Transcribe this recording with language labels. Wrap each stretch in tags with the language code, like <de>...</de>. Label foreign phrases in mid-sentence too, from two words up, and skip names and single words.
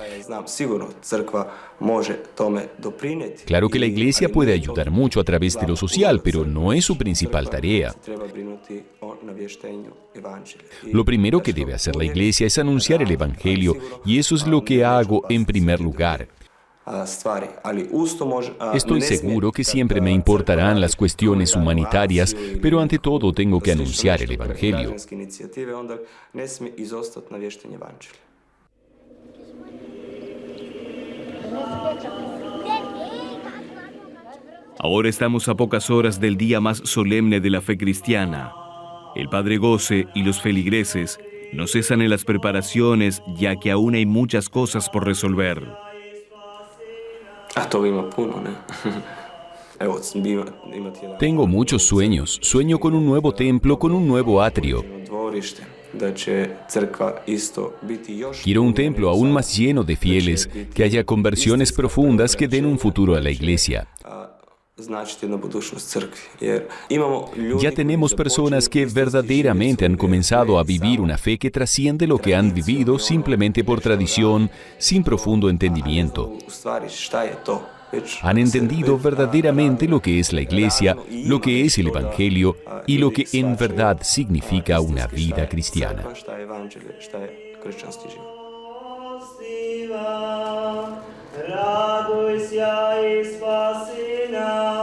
<es>Claro que la iglesia puede ayudar mucho a través de lo social, pero no es su principal tarea. Lo primero que debe hacer la iglesia es anunciar el evangelio, y eso es lo que hago en primer lugar.</es> <hr>stvari, ali uz to može...</hr> <es>Estoy seguro que siempre me importarán las cuestiones humanitarias, pero ante todo tengo que anunciar el Evangelio.</es> <hr>Građanske inicijative, onda ne smije izostati navještenje evanđelja.</hr> <es>Ahora estamos a pocas horas del día más solemne de la fe cristiana. El Padre Gosse y los feligreses no cesan en las preparaciones, ya que aún hay muchas cosas por resolver.</es> <hr>A toga ima puno, ne? Evo, imati jedan</hr> <es>Tengo muchos sueños. Sueño con un nuevo templo, con un nuevo atrio.</es> <hr>dvorište, da će crkva isto biti još...</hr> <es>Quiero un templo aún más lleno de fieles, que haya conversiones profundas que den un futuro a la iglesia.</es> <hr>Značiti jednu budućnost crkvi, jer imamo ljudi...</hr> <es>Ya tenemos personas que verdaderamente han comenzado a vivir una fe que trasciende lo que han vivido simplemente por tradición, sin profundo entendimiento.</es> <hr>U stvari, šta je to?</hr> <es>Han entendido verdaderamente lo que es la iglesia, lo que es el Evangelio y lo que en verdad significa una vida cristiana.</es> <hr>Šta je evanđelje, šta je kršćanski život. Raduj se i spasi nas.</hr>